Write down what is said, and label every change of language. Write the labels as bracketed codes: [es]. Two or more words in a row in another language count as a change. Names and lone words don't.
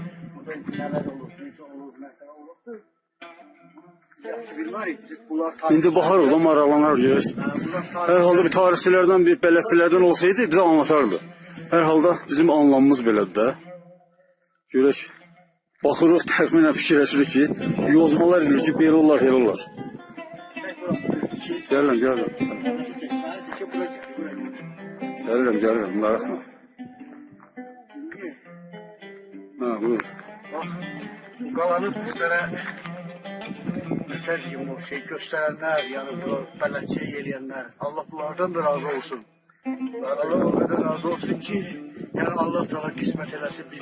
[tr] Burada neler olur, neyse olur, neler olur. Bilmem biz bunlar [az] İndi baxar orada maraqlanar görək. Hər halda bir tarixçilərdən, bir bələdçilərdən olsaydı bizə anlatardı. Hər halda bizim anlamımız belədir də. Görək. Baxırıq, təxminən fikirləşirik ki, yozmalar eləyir ki, belə olar, elə olar. Gəlirəm, gəlirəm. Gəlirəm, gəlirəm, maraqla. Ha, buyur. [tr] Bu kalanı bizlere mesela o şey gösterenler yani [az] bu bələdçilik eləyənlər Allah bunlardan da razı olsun. [tr] Allah o kadar razı olsun ki yani Allah Teala kısmet eləsin biz